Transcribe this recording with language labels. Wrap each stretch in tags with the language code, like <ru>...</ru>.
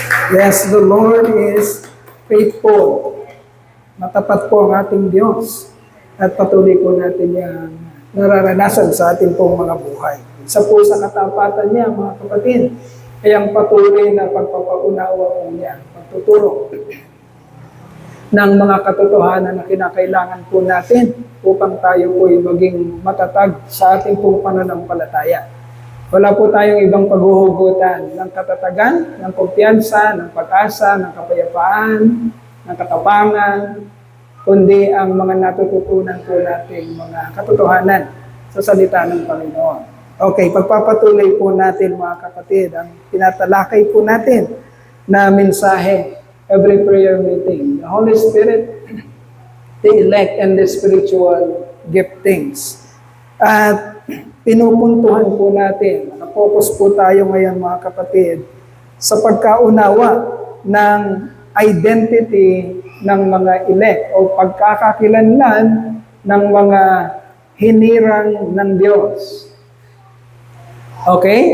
<en>Yes, the Lord is faithful.</en> <tl>Matapat po ang ating Diyos. At patuloy po natin yung nararanasan sa ating pong mga buhay. Isa po sa katapatan niya, mga kapatid, ay ang patuloy na pagpapaunawa po niya, pagtuturo ng mga katotohanan na kinakailangan po natin upang tayo po ay maging matatag sa ating pong pananampalataya. Wala po tayong ibang paghuhugutan ng katatagan, ng kumpiyansa, ng pag-asa, ng kapayapaan, ng katapangan, kundi ang mga natututunan po nating mga katotohanan sa salita ng Panginoon. Okay, pagpapatuloy po natin mga kapatid, ang tinatalakay po natin na mensahe</tl> <en>every prayer meeting. The Holy Spirit, the elect, and the spiritual giftings.</en> <tl>At pinupuntuhan po natin, nakapokus po tayo ngayon mga kapatid, sa pagkaunawa ng identity ng mga elect o pagkakakilanlan ng mga hinirang ng Diyos. Okay?</tl>